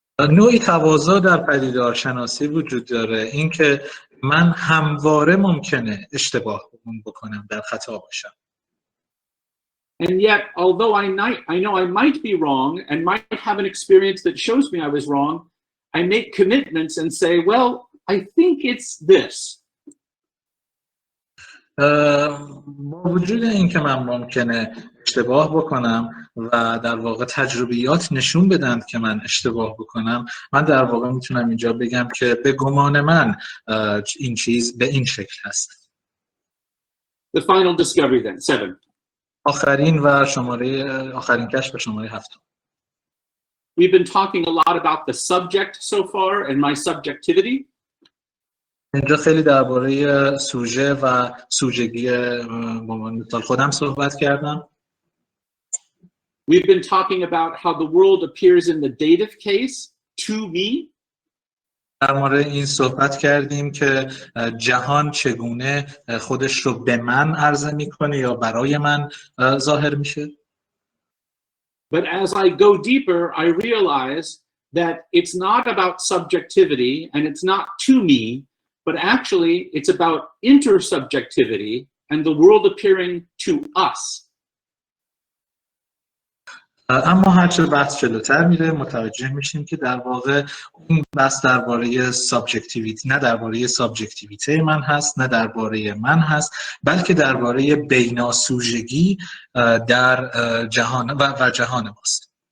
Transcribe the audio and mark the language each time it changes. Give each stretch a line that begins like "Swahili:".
Persian: نوعی تواضع در پدیدارشناسی وجود داره، اینکه من همواره ممکنه اشتباه بکنم، در خطا باشم.
English: And yet, although I know I might be wrong and might have an experience that shows me I was wrong, I make commitments and say, well, I think it's this.
Persian: با وجود اینکه من ممکنه اشتباه بکنم و در واقع تجربیات نشون بدن که من اشتباه بکنم، من در واقع میتونم اینجا بگم که به گمان من این چیز به این شکل هست.
English: The final discovery then, 7.
Persian: آخرین کشف شماره 7.
English: We've been talking a lot about the subject so far and my subjectivity.
Persian: اینجا خیلی درباره سوژه و سوژگی به عنوان مثال خودم صحبت کردم.
English: We've been talking about how the world appears in the dative case to me.
Persian: در مورد این صحبت کردیم که جهان چگونه خودش رو به من عرضه میکنه یا برای من ظاهر میشه.
English: But as I go deeper, I realize that it's not about subjectivity and it's not to me, but actually it's about intersubjectivity and the world appearing to us.
Persian: اما هرچه بحث جلوتر میره متوجه میشیم که در واقع اون بحث درباره سابجکتیویتی، نه درباره سابجکتیویته من هست، نه درباره من هست، بلکه درباره بیناسوژگی در جهان و جهان ماست.